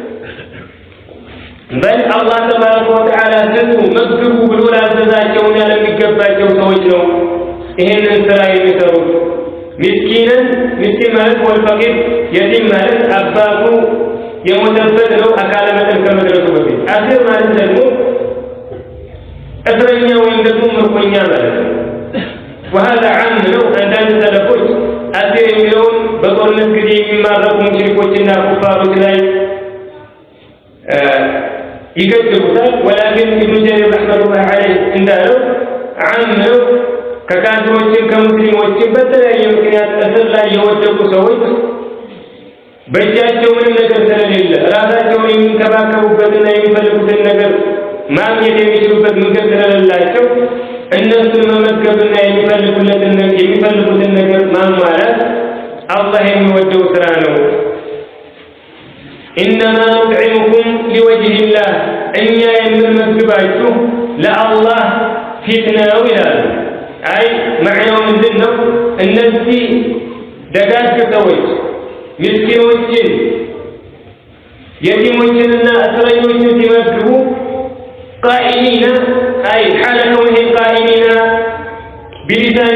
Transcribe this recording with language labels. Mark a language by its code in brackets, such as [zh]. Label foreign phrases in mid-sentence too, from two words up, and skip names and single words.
[am] በል አላህ [ar] تبارك وتعالى [am] ስጡ መግቡ ብሎ ላዘዛቸውና ለሚገባቸው ሰዎች ነው ይሄንን ስራ የሚሰሩት። ምስኪንን ምስኪን ማለት ወልፈቂር የቲም ማለት አባቱ የሞተበት ነው አካለ መጠን ከመድረሱ በፊት። አሲር ማለት ደግሞ እስረኛ ወይም ደግሞ ምርኮኛ ማለት ነው። [ar] وهذا عام [am] ነው። አንዳንድ ሰለፎች አሲር የሚለውን በጦርነት ጊዜ የሚማረኩ ሙሽሪኮችና ኩፋሮች ላይ ይገድቡታል። ወላኪን ኢብኑ ጀሪር [ar] رحمة الله عليه [am] እንዳለው ዓም ነው። ከካፊሮችም ከሙስሊሞችም በተለያየ ምክንያት እስር ላይ የወደቁ ሰዎች በእጃቸው ምንም ነገር ስለሌለ ራሳቸውን የሚንከባከቡበትና የሚፈልጉትን ነገር ማግኘት የሚችሉበት መንገድ ስለሌላቸው እነሱን መመገብና የሚፈልጉትን ነገር ማሟላት አላህ የሚወደው ስራ ነው። [ar] إنما نطعمكم لوجه الله [am] እኛ የምንመግባችሁ ለአላህ ፊት ነው ይላሉ። አይ መዕናው ምንድን ነው? እነዚህ ደጋግ ሰዎች ምስኪኖችን የቲሞችንና እስረኞችን ሲመግቡ [ar] قائلين أي حال كونهم قائلين بلساني